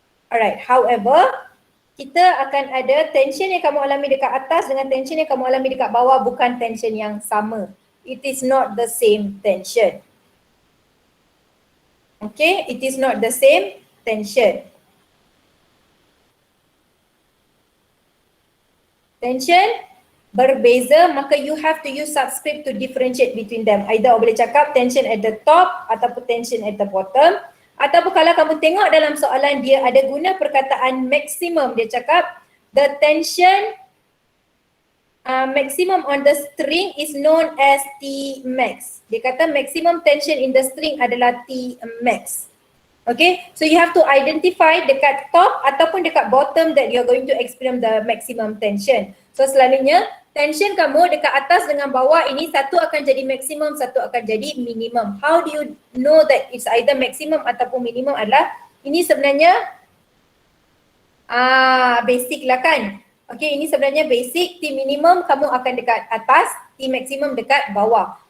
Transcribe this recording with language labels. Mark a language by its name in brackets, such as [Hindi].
[English] Alright, however, [Malay] kita akan ada tension yang kamu alami dekat atas dengan tension yang kamu alami dekat bawah bukan tension yang sama. [English] It is not the same tension. Okay, it is not the same tension. [Malay] Tension berbeza, maka [English] you have to use subscript to differentiate between them. Either [Malay] boleh cakap [English] tension at the top [Malay] ataupun [English] tension at the bottom. [Malay] Ataupun kalau kamu tengok dalam soalan dia ada guna perkataan maximum, dia cakap [English] the tension maximum on the string is known as T max. [Malay] Dia kata [English] maximum tension in the string [Malay] adalah T max. [English] Okay, so you have to identify [Malay] dekat [English] top [Malay] ataupun dekat [English] bottom that you are going to experience the maximum tension. [Malay] So selalunya tension kamu dekat atas dengan bawah ini satu akan jadi maximum, satu akan jadi minimum. [English] How do you know that it's either maximum [Malay] ataupun [English] minimum [Malay] adalah ini sebenarnya basic lah kan. Okay, ini sebenarnya basic. T minimum kamu akan dekat atas, T maximum dekat bawah.